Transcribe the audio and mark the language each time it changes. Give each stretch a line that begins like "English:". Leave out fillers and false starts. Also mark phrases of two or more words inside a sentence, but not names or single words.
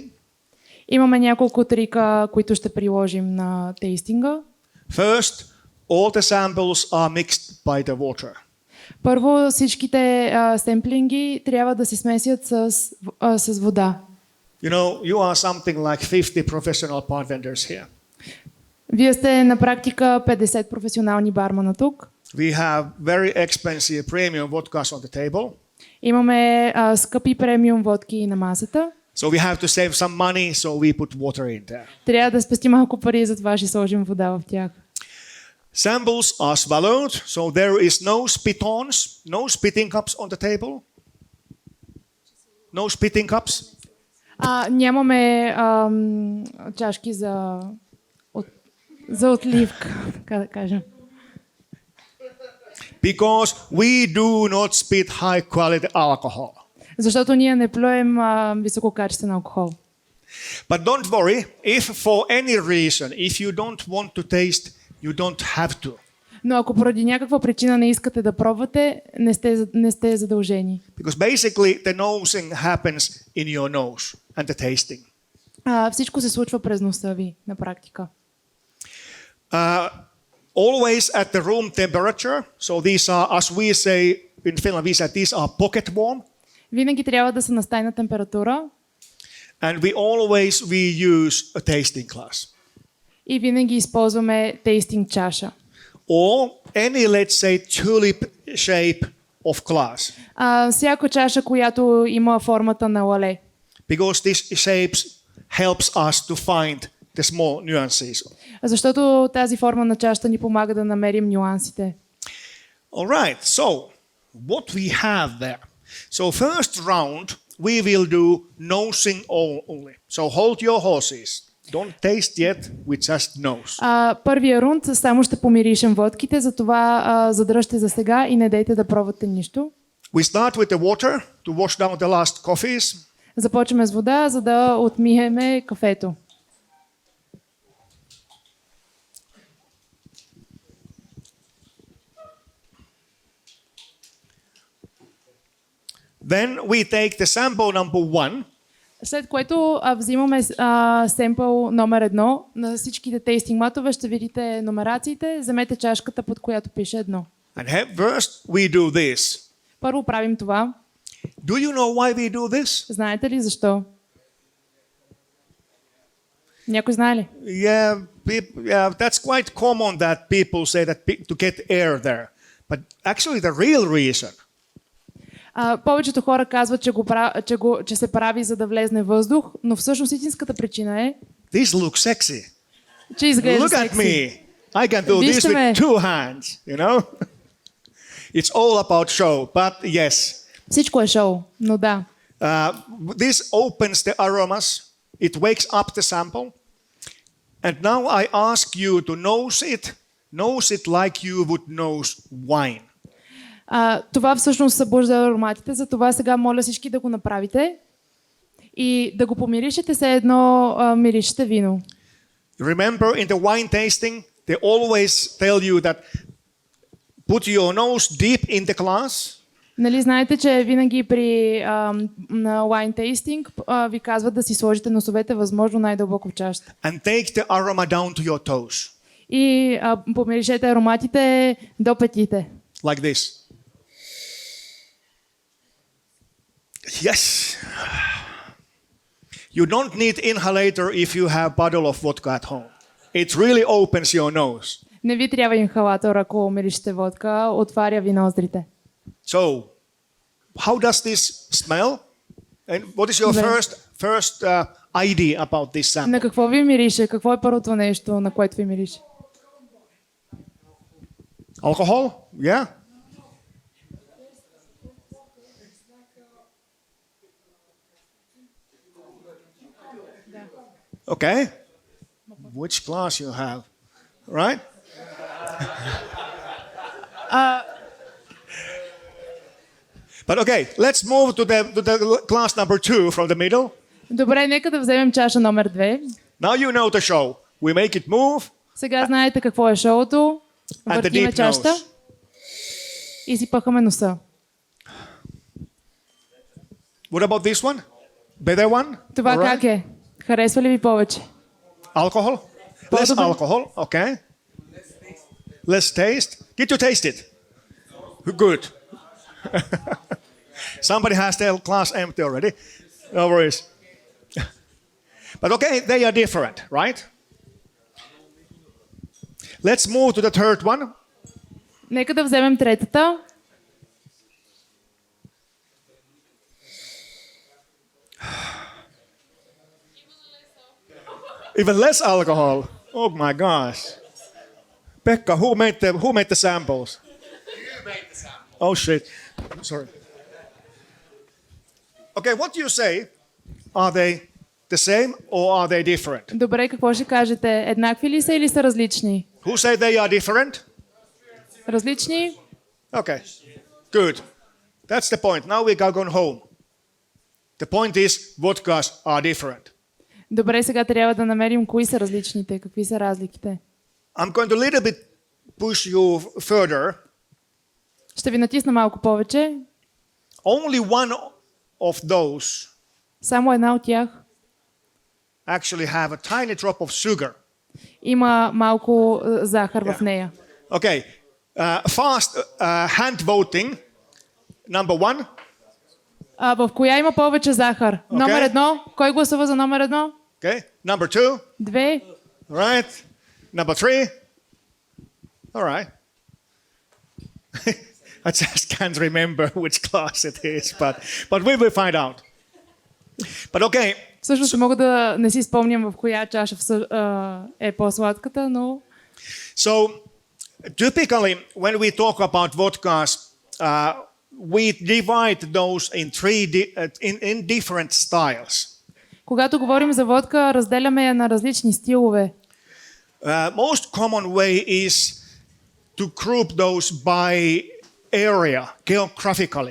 Bulgarian: Имаме няколко трика, които ще приложим на тейстинга.
English: First, all the samples are mixed by the water.
Bulgarian: Първо, всичките семплинги трябва да се смесят с вода.
English: You know, you are something like 50 professional bartenders here.
Bulgarian: Вие сте на практика 50 професионални бармана тук.
English: We have very expensive premium vodkas on the table.
Bulgarian: Имаме скъпи премиум водки на масата.
English: So we have to save some money, so we put water in there.
Bulgarian: Трябва да спести малко пари, затова ще сложим вода в тях.
English: Samples are swallowed, so there is no spitons, no spitting cups on the table. No spitting cups.
Bulgarian: Нямаме чашки за отливка, така да кажем.
English: Because we do not spit high quality alcohol.
Bulgarian: Защото ние не плюем висококачествен алкохол.
English: But don't worry, if for any reason, if you don't want to taste, you don't have to.
Bulgarian: Но ако поради някаква причина не искате да пробвате, не сте задължени.
English: Because basically the nosing happens in your nose and the tasting.
Bulgarian: Всичко се случва през носа ви, на практика.
English: Always at the room temperature. So these are, as we say in Finland, we say these are pocket warm.
Bulgarian: Винаги трябва да са на стайна температура.
English: And we use a tasting glass.
Bulgarian: И винаги използваме тейстинг чаша.
English: Or any, let's say, tulip shape of glass.
Bulgarian: Всяка чаша, която има формата на лале.
English: Because this shapes helps us to find the small nuances.
Bulgarian: Защото тази форма на чашата ни помага да намерим нюансите.
English: All right, so what we have there. So first round, we will do nosing only. So hold your horses. Don't taste yet, we just nose.
Bulgarian: Първия рунд само ще помиришем водките, затова задръжте за сега и не дейте да пробвате нищо.
English: We start with the water to wash down the last coffees.
Bulgarian: Започваме с вода, за да отмиеме кафето.
English: Then we take the sample number 1.
Bulgarian: След което взимаме семпъл номер 1 на всичките тейстинг матове, ще видите номерациите, вземете чашката, под която пише 1.
English: And first we do this.
Bulgarian: Първо правим това.
English: Do you know why we do this?
Bulgarian: Знаете ли защо? Някой знае ли?
English: Yeah, that's quite common that people say that to get air there. But actually the real reason.
Bulgarian: Повечето хора казват, че се прави за да влезне въздух, но всъщност истинската причина е,
English: This looks sexy.
Bulgarian: че изглежда
English: Look at
Bulgarian: секси.
English: me. I can do this with 2 hands, you know? It's all about show, but yes.
Bulgarian: Всичко е шоу, но да.
English: This opens the aromas. It wakes up the sample. And now I ask you to nose it like you would nose wine.
Bulgarian: Това всъщност събужда ароматите, затова сега моля всички да го направите и да го помиришете, все едно миришете вино.
English: Remember in the wine tasting, they always tell you that put your nose deep in the glass.
Bulgarian: Нали знаете, че винаги при на
English: wine tasting
Bulgarian: ви казват да си сложите носовете възможно най-дълбоко в чашата.
English: And take the aroma down to your toes.
Bulgarian: И помиришете ароматите до петите.
English: Like this. Yes. You don't need inhalator if you have bottle of vodka at home. It really opens your nose.
Bulgarian: Не ви трябва инхалатор, ако миришете водка, отваря ви ноздрите.
English: So, how does this smell? And what is your Very- first idea about this sample?
Bulgarian: На какво ви мирише? Какво е първото нещо, на което ви мирише?
English: Alcohol? Yeah. Okay. Which glass you have? Right? But okay, let's move to the glass number 2 from the middle.
Bulgarian: Добре, нека да вземем чаша номер 2.
English: Now you know the show. We make it move
Bulgarian: Сега знаете какво е шоуто.
English: and the
Bulgarian: Въртиме
English: deep
Bulgarian: чашата
English: nose.
Bulgarian: и си пъхаме носа.
English: What about this one? Better one?
Bulgarian: Това
English: All right.
Bulgarian: как е? Харесва ли ви повече?
English: Alcohol? Less Possibly. alcohol, okay. Less taste. Did you taste it? Good. Somebody has their glass empty already. No worries. But okay, they are different, right? Let's move to the third one.
Bulgarian: Нека да вземем третата.
English: Even less alcohol. Oh my gosh. Pekka, who made the samples? You made the samples. Oh shit. Sorry. Okay, what do you say? Are they the same or are they different?
Bulgarian: Добре, какво ще кажете? Еднакви ли са или са различни?
English: Who say they are different?
Bulgarian: Различни?
English: Okay, good. That's the point. Now we are going home. The point is, vodkas are different.
Bulgarian: Добре, сега трябва да намерим кои са различните, какви са разликите.
English: I'm going to a little bit push you further.
Bulgarian: Ще ви натисна малко повече.
English: Only one of those
Bulgarian: Само една от тях
English: actually have a tiny drop of sugar.
Bulgarian: има малко захар в нея.
English: Okay, fast hand voting. Number 1.
Bulgarian: В коя има повече захар? Номер 1. Кой гласува за номер 1?
English: Okay, number 2. 2. Right. Number 3. All right. I just can't remember which class it is, but we will find out. But okay,
Bulgarian: Всъщност мога да не си спомням в коя чаша е по-сладката, но
English: so typically when we talk about vodkas, we divide those in in different styles.
Bulgarian: когато говорим за водка, разделяме я на различни стилове.
English: Most common way is to group those by area, geographically.